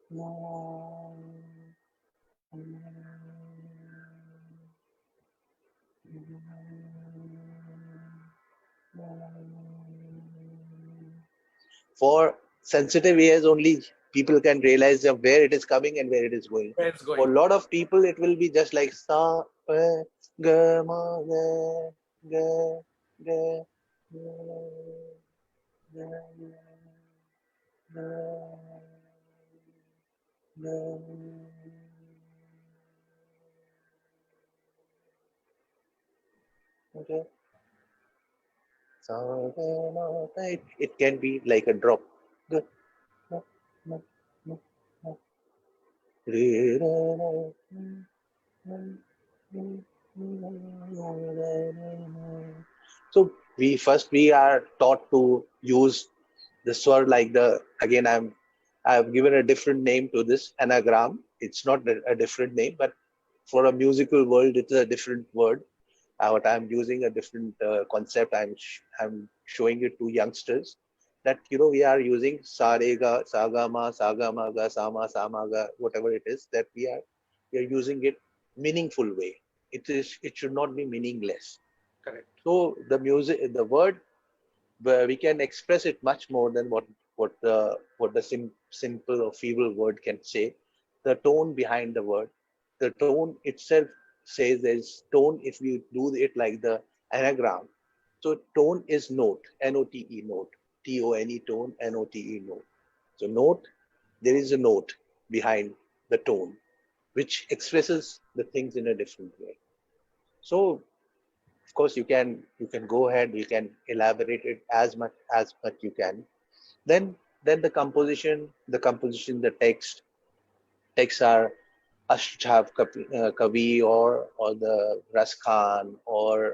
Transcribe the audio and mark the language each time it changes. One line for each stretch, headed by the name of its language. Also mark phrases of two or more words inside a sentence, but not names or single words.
English: for sensitive ears only people can realize of where it is coming and where it is going. Where it's For going. a lot of people, it will be just like sa pa ga ma ga ga ga ga ga ga. Okay. Sa ga ma pa. It can be like a drop. Ga ma ma ma ma. Re ra ra. So we are taught to use the sword like the again I've given a different name to this anagram. It's not a different name, but for a musical world, it's a different word. What I'm using a different concept. I'm showing it to youngsters that we are using sa re ga sa ga ma ga sama ga whatever it is that we are you're using it meaningful way. It should not be meaningless. Correct. So the music, the word, we can express it much more than what the simple or feeble word can say. The tone behind the word, the tone itself says there's tone. If you do it like the anagram, so tone is note, N-O-T-E, note, T-O-N-E, tone, N-O-T-E, note. So note, there is a note behind the tone, which expresses the things in a different way. So of course you can go ahead, you can elaborate it as much you can. Then the composition, the texts are Ashtav Kavi or the Raskhan or